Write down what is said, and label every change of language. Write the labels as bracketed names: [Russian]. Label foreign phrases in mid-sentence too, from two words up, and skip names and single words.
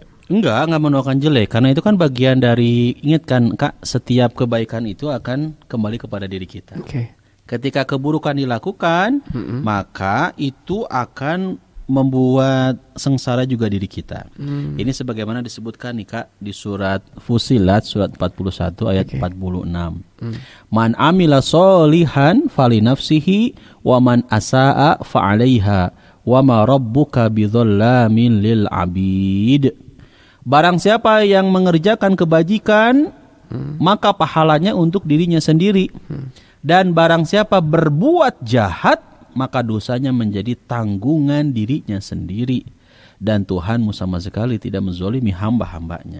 [Indonesian] Enggak mendoakan jelek, karena itu kan bagian dari, ingat kan Kak, setiap kebaikan itu akan kembali kepada diri kita. Oke. Ketika keburukan dilakukan, maka itu akan membuat sengsara juga diri kita. Ini sebagaimana disebutkan nih Kak di surat Fussilat surat 41 ayat 46. [Arabic] من عمل صالحا فلنفسه ومن أساء فعليها وما ربك بظلام للعبيد. [Indonesian] Barang siapa yang mengerjakan kebajikan, maka pahalanya untuk dirinya sendiri. Dan barang siapa berbuat jahat, maka dosanya menjadi tanggungan dirinya sendiri. Dan Tuhanmu sama sekali tidak menzolimi hamba-hambanya.